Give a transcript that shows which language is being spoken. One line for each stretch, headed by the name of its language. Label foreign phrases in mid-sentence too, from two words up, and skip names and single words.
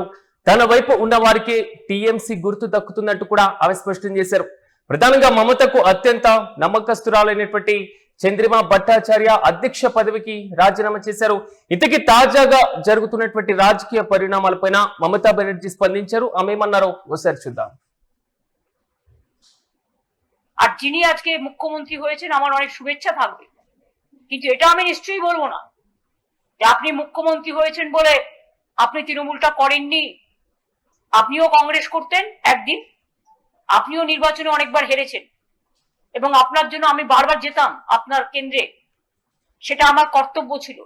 Telugu: తన వైపు ఉన్న వారికే టీఎంసీ గుర్తు దక్కుతుందంటూ కూడా ఆమె స్పష్టం చేశారు. ప్రధానంగా మమతకు అత్యంత నమ్మకస్తురాలైనటువంటి చంద్రిమా భట్టాచార్య అధ్యక్ష పదవికి రాజీనామా చేశారు. ఇంతకీ తాజాగా జరుగుతున్నటువంటి రాజకీయ పరిణామాలపైన మమతా బెనర్జీ స్పందించారు. ఆమె ఏమన్నారో ఒకసారి చూద్దాం.
Bangla: আর যিনি আজকে মুখ্যমন্ত্রী হয়েছেন আমার অনেক শুভেচ্ছা থাকবে, কিন্তু এটা আমি নিশ্চয়ই বলবো না যে আপনি মুখ্যমন্ত্রী হয়েছেন বলে আপনি তৃণমূলটা করেননি। আপনিও কংগ্রেস করতেন একদিন, আপনিও নির্বাচনে অনেকবার হেরেছেন এবং আপনার জন্য আমি বারবার যেতাম আপনার কেন্দ্রে, সেটা আমার কর্তব্য ছিল।